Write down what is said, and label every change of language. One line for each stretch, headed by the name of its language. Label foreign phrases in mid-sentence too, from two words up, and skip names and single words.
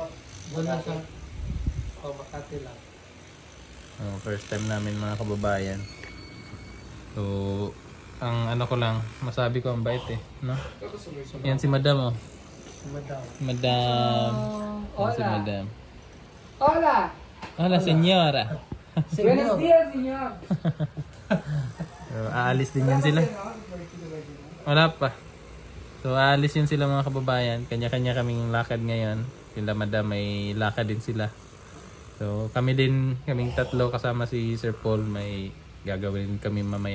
Filipino: Doon sa Makati lang. Oh,
English: first time
Filipino: namin mga kababayan. So, ang ko lang, masabi ko ang bait no? Yan si Madam, oh. Madam. Madam. Yan si Madam.
Spanish: Hola. Hola, senyora. Buenos días, señor.
Filipino: So, aalis din yan sila. Wala pa. So, aalis yun sila mga kababayan. Kanya-kanya kaming lakad ngayon. Sila Madam, may lakad din sila. So, kaming tatlo kasama si Sir Paul, may gagawin kami mamaya.